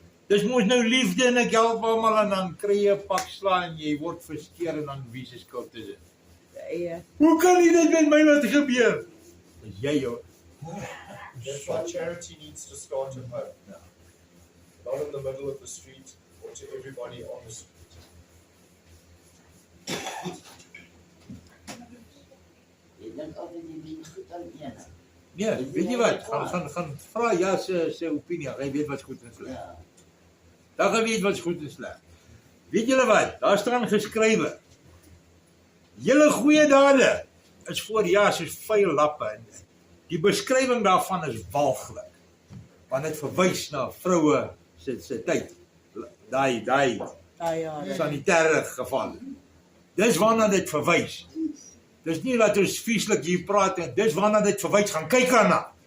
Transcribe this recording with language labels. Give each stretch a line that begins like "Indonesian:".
Afrikaans: Dis mos nou liefde en ek help almal en dan kry jy 'n pak sla en jy word verskeer en dan wie se skuld is dit? Ja. Hoe kan jy dit met my laat gebeur? Dis jy hoor.
English: That's why charity needs to start at home. Not in the middle of the street or to everybody on the street.
Afrikaans: Jy dink altyd jy doen goed aan een. Nee, weet jy wat? Gaan vra ja se opinie. Hy weet wat's goed en sleg. Ja. Dan gaan weet wat's goed en sleg. Weet julle wat? Daar staan geskrywe. Julle goeie dade is voor ja soos vuil lappe. Die beskrywing daarvan is walglik. Want dit verwys na vroue se tyd. Daai Ja. sanitêre geval. Dis waarna dit verwys. Dis nie dat ons vieslik hier praat en dis waarna dit verwys, gaan kyk daarna.